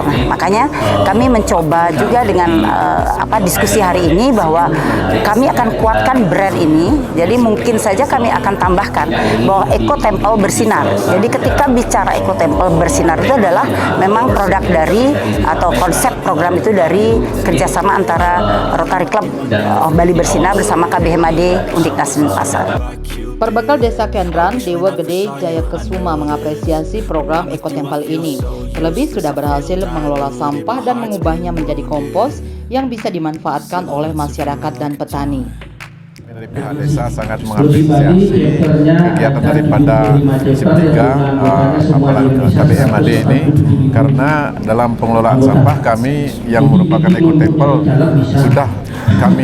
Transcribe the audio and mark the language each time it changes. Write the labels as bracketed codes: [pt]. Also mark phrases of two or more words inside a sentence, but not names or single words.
[id] Nah, makanya kami mencoba juga dengan diskusi hari ini bahwa kami akan kuatkan brand ini. Jadi mungkin saja kami akan tambahkan bahwa ekotempel bersinar. Jadi ketika bicara ekotempel bersinar itu adalah memang produk dari atau konsep program itu dari kerjasama antara Rotary Club Bali Bersinar bersama KBMAD Undiknas Denpasar. Perbekal Desa Kendran, Dewa Gede Jayakesuma mengapresiasi program ekotempel ini. Terlebih sudah berhasil mengelola sampah dan mengubahnya menjadi kompos yang bisa dimanfaatkan oleh masyarakat dan petani. Dari pihak desa sangat mengapresiasi kegiatan daripada SIP 3 apalagi KBMAD ini, karena dalam pengelolaan sampah kami yang merupakan ekotempel sudah kami